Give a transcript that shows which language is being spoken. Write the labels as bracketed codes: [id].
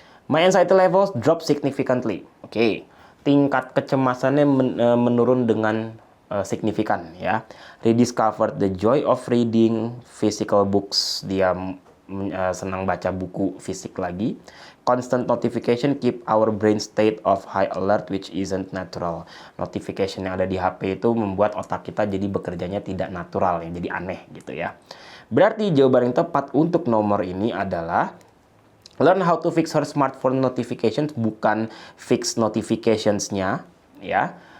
[en] My anxiety levels drop significantly. [id] Oke. Tingkat kecemasannya menurun dengan signifikan ya. [en] Rediscovered the joy of reading physical books. [id] Dia senang baca buku fisik lagi. [en] Constant notification keep our brain state of high alert which isn't natural. [id] Notification yang ada di HP itu membuat otak kita jadi bekerjanya tidak natural, ya, jadi aneh gitu ya. Berarti jawaban yang tepat untuk nomor ini adalah [en] learn how to fix her smartphone notifications, [id] bukan fix notificationsnya ya.